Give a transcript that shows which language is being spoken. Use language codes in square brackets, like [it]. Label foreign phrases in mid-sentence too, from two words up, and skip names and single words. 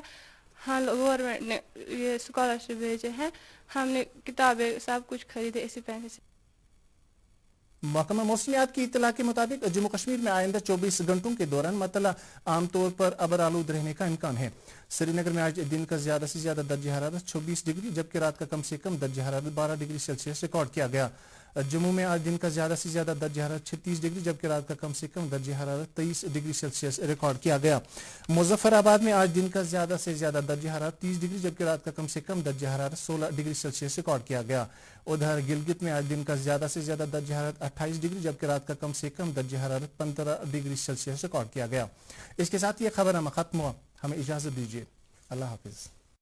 [ur] ہاں گورنمنٹ نے یہ اسکالرشپ بھیجے ہیں, ہم نے کتابیں سب کچھ خریدے اسی پیسے سے. محکمہ موسمیات کی اطلاع کے مطابق جموں کشمیر میں آئندہ 24 گھنٹوں کے دوران مطلع عام طور پر ابر آلود رہنے کا امکان ہے. سری نگر میں آج دن کا زیادہ سے زیادہ درجہ حرارت 26 ڈگری جبکہ رات کا کم سے کم درجہ حرارت 12 ڈگری سیلسیس ریکارڈ کیا گیا. جموں میں آج دن کا زیادہ سے زیادہ درجہ حرارت 36 ڈگری جبکہ رات کا کم سے کم درجہ حرارت 23 ڈگری سیلسیس ریکارڈ کیا گیا. مظفر آباد میں آج دن کا زیادہ سے زیادہ درجہ حرارت 30 ڈگری جبکہ رات کا کم سے کم درجہ حرارت 16 ڈگری سیلسیس ریکارڈ کیا گیا. ادھر گلگت میں آج دن کا زیادہ سے زیادہ درجہ حرارت 28 ڈگری جبکہ رات کا کم سے کم درجہ حرارت 15 ڈگری سیلسیس ریکارڈ کیا گیا. اس کے ساتھ یہ خبرنامہ ختم ہوا. ہمیں اجازت دیجیے. اللہ حافظ.